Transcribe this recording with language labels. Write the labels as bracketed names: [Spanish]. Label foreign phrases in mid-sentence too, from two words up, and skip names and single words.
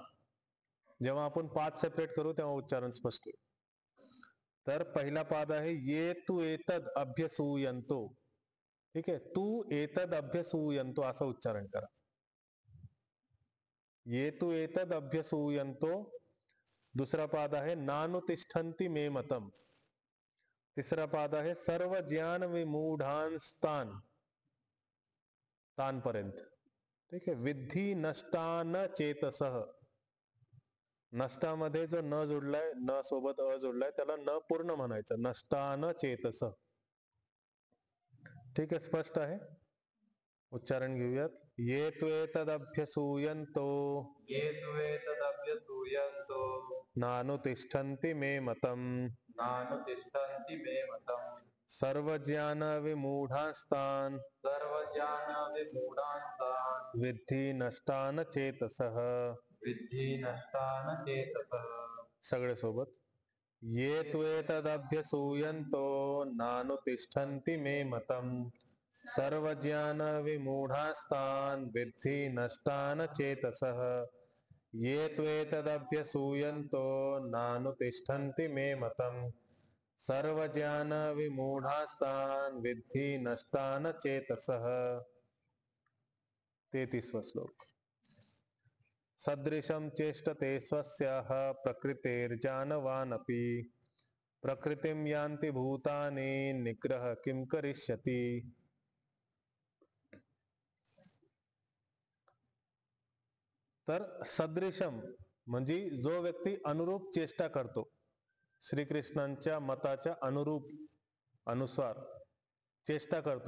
[Marathi] जेव्हा आपण पाद सेपरेट करू तेव्हा उच्चारण स्पष्ट होईल. तर पहिला पाद आहे [Sanskrit] ये तू एतद अभ्यसूयंतो. [Marathi] ठीक आहे, [Sanskrit] तू एतद अभ्यसूयंतो [Marathi] असं उच्चारण करा. [Sanskrit] ये तू एतद अभ्यसूयंतो. [Marathi] दुसरा पाद आहे [Sanskrit] नानुतिष्ठन्ति मे मतम. [Marathi] तिसरा पाद आहे [Sanskrit] सर्व ज्ञान विमूढांस्तान, [Marathi] तान पर्यंत. ठीक आहे, [Sanskrit] विद्धी नष्टान चेतसः. [Marathi] नष्टामध्ये जो न जोडलाय, न सोबत अ जोडलाय, त्याला न पूर्ण म्हणायचं, [Sanskrit] नष्टान चेतस. [Marathi] ठीक आहे, स्पष्ट आहे. उच्चारण घेऊयात. [Sanskrit] ये त्वेतदभ्यसूयन्तो, ये त्वेतदभ्यसूयन्तो नानुतिष्ठन्ति मे मतम्, नानुतिष्ठन्ति मे मतम्. सर्वज्ञान विमूढास्तान्, सर्वज्ञान विमूढांस्तान् विद्धि नष्टान चेतसः. विद्धि नष्टान चेतसः. [Marathi] सगळे सोबत. [Sanskrit] ये त्वेतदभ्यसूयन्तो नानुतिष्ठन्ति मे मतम्, सर्वज्ञान विमूढास्तान् विद्धि नष्टान चेतसः. ये त्वेतदभ्यसूयन्तो नानुतिष्ठन्ति मे मतम्, सर्वज्ञान विमूढास्तान् विद्धि नष्टान चेतसः. [Marathi] 33वां श्लोक. [Sanskrit] सदृशं चेष्टते स्वस्याः प्रकृतेर्जानवानपि, प्रकृतिं यान्ति भूतानि निग्रह किं करिष्यति. [Marathi] तर सदृशम म्हणजे जो व्यक्ती अनुरूप चेष्टा करतो, श्रीकृष्णांच्या मताच्या अनुरूप, अनुसार चेष्टा करतो.